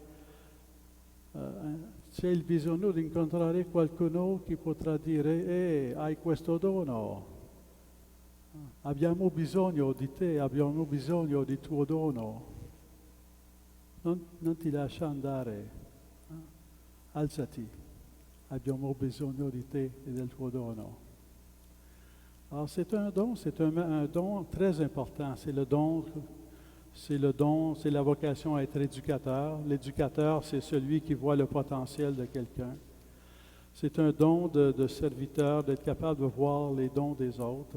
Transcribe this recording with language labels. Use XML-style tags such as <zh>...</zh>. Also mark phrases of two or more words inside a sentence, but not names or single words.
<it>c'è il bisogno di incontrare qualcuno che potrà dire hai questo dono, abbiamo bisogno di te, abbiamo bisogno di tuo dono, non ti lascia andare, alzati, abbiamo bisogno di te e del tuo dono.</it> <fr>Alors c'est un don très important, c'est la vocation à être éducateur. L'éducateur, c'est celui qui voit le potentiel de quelqu'un. C'est un don de serviteur, d'être capable de voir les dons des autres.</fr>